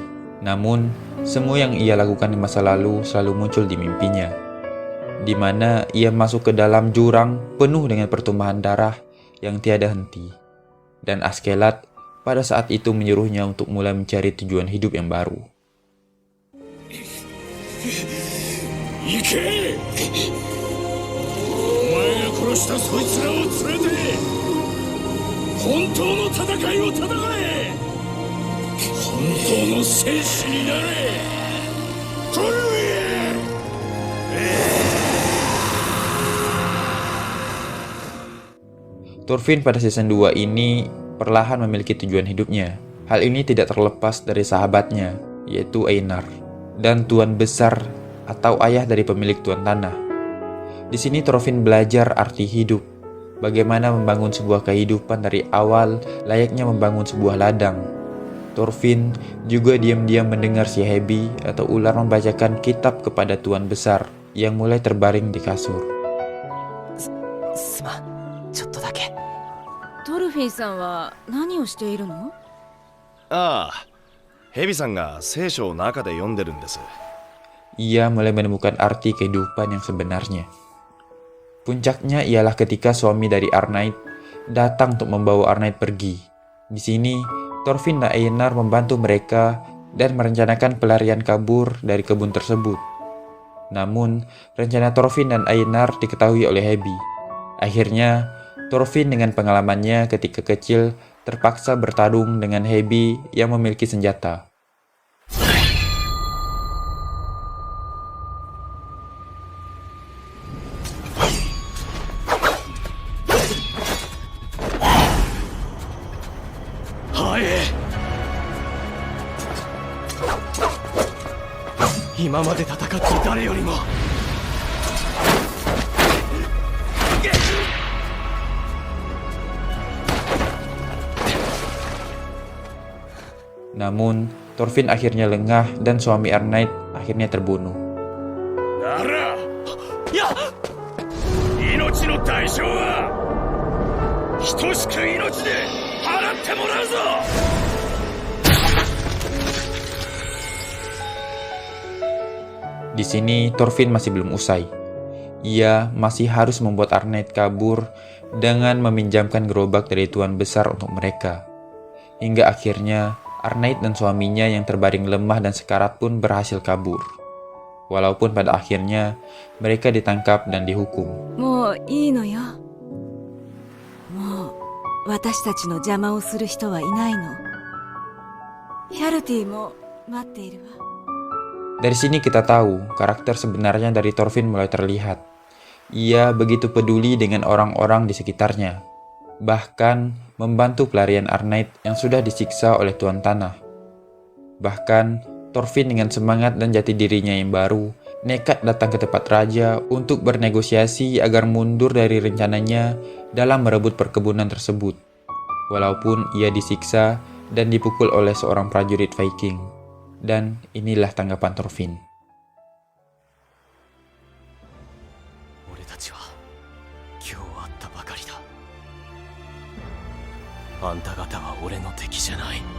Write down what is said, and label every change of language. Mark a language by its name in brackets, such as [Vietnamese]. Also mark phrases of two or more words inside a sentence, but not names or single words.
[Indonesian] Namun, semua yang ia lakukan di masa lalu selalu muncul di mimpinya, di mana ia masuk ke dalam jurang penuh dengan pertumpahan darah yang tiada henti. Dan Askeladd pada saat itu menyuruhnya untuk mulai mencari tujuan hidup yang baru. [Japanese] Ike! お前が殺したそいつらを連れて、本当の戦いを戦え! 本当の戦士になれ! Toruie! [Indonesian] Thorfinn pada season 2 ini perlahan memiliki tujuan hidupnya. Hal ini tidak terlepas dari sahabatnya, yaitu Einar, dan Tuan Besar atau ayah dari pemilik Tuan Tanah. Di sini Thorfinn belajar arti hidup, bagaimana membangun sebuah kehidupan dari awal layaknya membangun sebuah ladang. Thorfinn juga diam-diam mendengar si Hebi atau ular membacakan kitab kepada Tuan Besar yang mulai terbaring di kasur. [Japanese] トルフィンさんは何をしているの？ああ、ヘビさんが聖書を中で読んでるんです。 [Indonesian] Ia mulai menemukan arti kehidupan yang sebenarnya. Puncaknya ialah ketika suami dari Arnheid datang untuk membawa Arnheid pergi. Di sini, Thorfinn dan Einar membantu mereka dan merencanakan pelarian kabur dari kebun tersebut. Namun, rencana Thorfinn dan Einar diketahui oleh Hebi. Akhirnya, Thorfinn dengan pengalamannya ketika kecil terpaksa bertarung dengan Hebi yang memiliki senjata. Hae! [Japanese] 今まで戦った誰よりも [Indonesian] Namun, Thorfinn akhirnya lengah dan suami Arnheid akhirnya terbunuh. Nara! Ya! [Japanese] 命の代償は等しく命で払ってもらうぞ! [Indonesian] Di sini, Thorfinn masih belum usai. Ia masih harus membuat Arnheid kabur dengan meminjamkan gerobak dari Tuan Besar untuk mereka. Hingga akhirnya, Arnheid dan suaminya yang terbaring lemah dan sekarat pun berhasil kabur. Walaupun pada akhirnya, mereka ditangkap dan dihukum. [Japanese] もういいのよ。もう私たちの邪魔をする人はいないの。ヒャルティも待っているわ。 [Indonesian] Dari sini kita tahu karakter sebenarnya dari Thorfinn mulai terlihat. Ia begitu peduli dengan orang-orang di sekitarnya, bahkan membantu pelarian Arnheid yang sudah disiksa oleh Tuan Tanah. Bahkan Thorfinn dengan semangat dan jati dirinya yang baru nekat datang ke tempat raja untuk bernegosiasi agar mundur dari rencananya dalam merebut perkebunan tersebut, walaupun ia disiksa dan dipukul oleh seorang prajurit Viking. Dan inilah tanggapan Thorfinn. [Japanese] 俺たちは今日会ったばかりだ。あんた方は俺の敵じゃない。